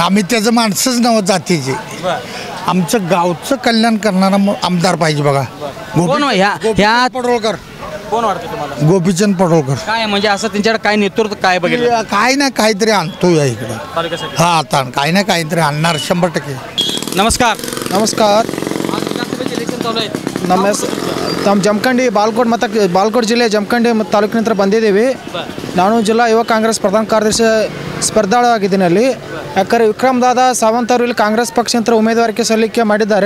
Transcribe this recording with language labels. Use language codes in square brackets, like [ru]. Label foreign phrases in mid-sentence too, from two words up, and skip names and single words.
[mr] आम्ही त्याचं माणसंच नव्हतं जातीचे. आमचं गावचं कल्याण करणारा आमदार पाहिजे बघा. पडळकर कोण वाटतं तुम्हाला? गोपीचंद पडळकर. काय म्हणजे असं त्यांच्याकडे काय नेतृत्व काय बघितलं? काय ना काहीतरी आणतो या इकडं. हा आता काय ना काहीतरी आणणार 100%. [kn] ನಮಸ್ಕಾರ. ನಮಸ್ಕಾರ. ಎಲೆಕ್ಷನ್ ಚಾಲು ಐತೆ. ನಮ್ಮ ಜಮಖಂಡಿ ಬಾಲ್ಕೋಟ್ ಜಿಲ್ಲೆ ಜಮಖಂಡಿ ಮತ್ತು ತಾಲೂಕಿನ ಹತ್ರ ಬಂದಿದ್ದೀವಿ. ನಾನು ಜಿಲ್ಲಾ ಯುವ ಕಾಂಗ್ರೆಸ್ ಪ್ರಧಾನ ಕಾರ್ಯದರ್ಶಿ ಸ್ಪರ್ಧಾಳು ಆಗಿದ್ದೀನಿ ಅಲ್ಲಿ. ಯಾಕಂದರೆ ವಿಕ್ರಮ್ ದಾದಾ ಸಾವಂತ್ ಅವರು ಇಲ್ಲಿ ಕಾಂಗ್ರೆಸ್ ಪಕ್ಷಾಂತರ ಉಮೇದುವಾರಿಕೆ ಸಲ್ಲಿಕೆ ಮಾಡಿದ್ದಾರೆ.